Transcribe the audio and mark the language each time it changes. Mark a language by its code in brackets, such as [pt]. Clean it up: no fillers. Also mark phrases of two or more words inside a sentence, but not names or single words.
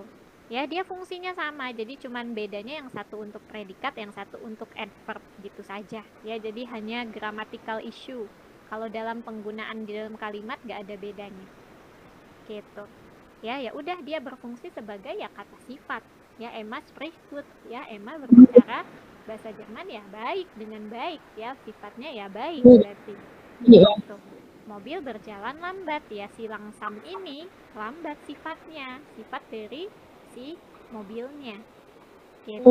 [id] Ya, dia fungsinya sama, jadi cuman bedanya yang satu untuk predikat, yang satu untuk adverb gitu saja. Ya, jadi hanya [en] grammatical issue. [id] Kalau dalam penggunaan di dalam kalimat nggak ada bedanya. Gitu. Ya udah dia berfungsi sebagai ya kata sifat. Ya, [de] Emma spricht gut. [id] Ya, Emma berbicara bahasa Jerman ya baik, dengan baik ya, sifatnya ya baik berarti. Gitu. Mobil berjalan lambat ya, si langsam ini lambat sifatnya, sifat dari si mobilnya. Gitu.